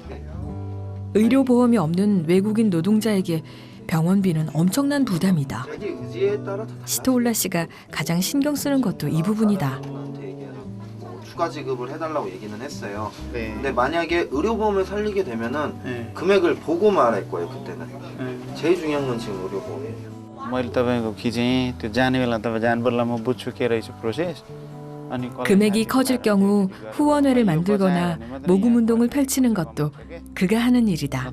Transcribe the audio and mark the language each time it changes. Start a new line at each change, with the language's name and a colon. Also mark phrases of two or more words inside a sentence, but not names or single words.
Korean: 의료보험이 없는 외국인 노동자에게 병원비는 엄청난 부담이다. 시토울라 씨가 가장 신경 쓰는 것도 이 부분이다. 추가 지급을 해달라고 얘기는 했어요. 근데 만약에 의료보험을 살리게 되면은 금액을 보고 말할 거예요. 그때는. 제일 중요한 건 지금 의료보험이에요.
Nepali: मैले तपाईको खिचेँ त्यो जाने बेला तपाईँ जानुपर्ला म बुझ्छु के रहेछ प्रोसेस
Korean: 금액이 커질 경우 후원회를 만들거나 모금 운동을 펼치는 것도 그가 하는 일이다.